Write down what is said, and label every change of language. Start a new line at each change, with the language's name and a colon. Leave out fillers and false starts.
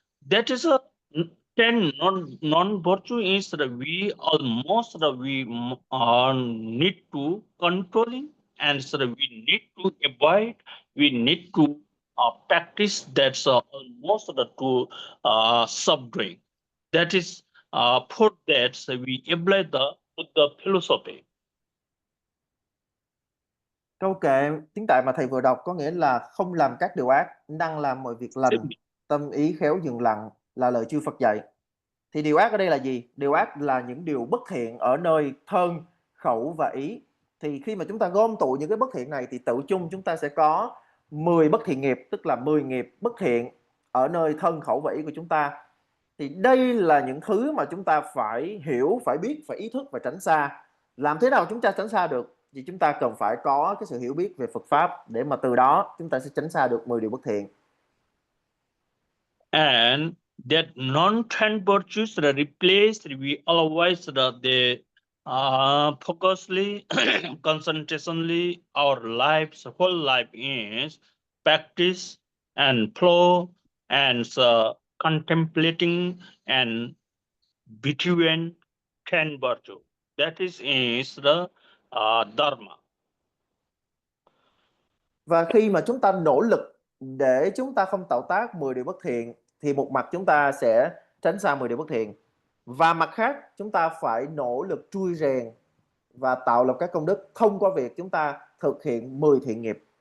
English: That is a 10 non-virtue is that we almost need to controlling, and so we need to avoid, we need to practice. That's almost the two subject. That is for that so we apply the Buddha philosophy.
Vietnamese: Câu kệ tiếng Tạng mà thầy vừa đọc có nghĩa là không làm các điều ác, năng làm mọi việc lành, tâm ý khéo dừng lặng là lời chư Phật dạy. Thì điều ác ở đây là gì? Điều ác là những điều bất thiện ở nơi thân, khẩu và ý. Thì khi mà chúng ta gom tụ những cái bất thiện này thì tự chung chúng ta sẽ có 10 bất thiện nghiệp, tức là 10 nghiệp bất thiện ở nơi thân, khẩu và ý của chúng ta. Thì đây là những thứ mà chúng ta phải hiểu, phải biết, phải ý thức và tránh xa. Làm thế nào chúng ta tránh xa được? Thì chúng ta cần phải có cái sự hiểu biết về Phật Pháp để mà từ đó chúng ta sẽ tránh xa được 10 điều bất thiện.
English: And that non-10 virtues that replace we otherwise the focusly concentrationally our lives whole life is practice and flow and contemplating and between 10 virtue. That is the dharma.
Vietnamese: Và khi mà chúng ta nỗ lực để chúng ta không tạo tác 10 điều bất thiện thì một mặt chúng ta sẽ tránh xa 10 điều bất thiện. Và mặt khác chúng ta phải nỗ lực trui rèn và tạo lập các công đức thông qua việc chúng ta thực hiện 10 thiện nghiệp.